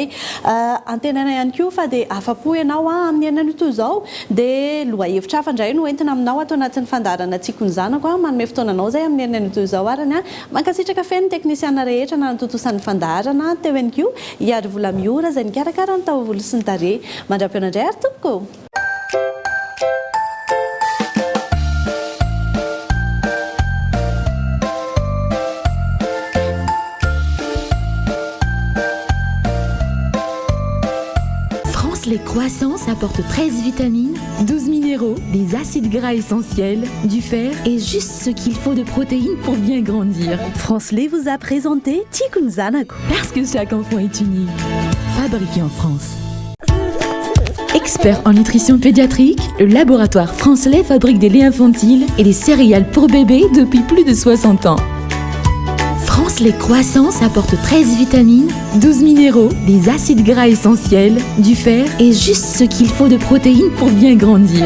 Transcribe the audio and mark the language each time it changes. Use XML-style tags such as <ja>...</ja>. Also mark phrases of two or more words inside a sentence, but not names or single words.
<mg>Antenana ihany koa fa dia afa-po ianao amin'ny iainana toy izao dia lohahevitra hafa indray no entina aminao ato anatin'ny fandaharana Tiako ny zanako manome fotoananao izay amin'ny iainana toy izao arany mankasitraka feno teknisiana rehetra na natotosan'ny fandaharana teo ihany koa hiary vola miora izay nikarakara ny taovolo sy ny tarehy. Mandra-piona indray ary tompoko.</mg> <fr>Les croissances apportent 13 vitamines, 12 minéraux, des acides gras essentiels, du fer et juste ce qu'il faut de protéines pour bien grandir. Franslais vous a présenté Tiako ny zanako. Parce que chaque enfant est unique. Fabriqué en France. Expert en nutrition pédiatrique, le laboratoire Franslais fabrique des laits infantiles et des céréales pour bébés depuis plus de 60 ans. Les croissances apportent 13 vitamines, 12 minéraux, des acides gras essentiels, du fer et juste ce qu'il faut de protéines pour bien grandir.</fr>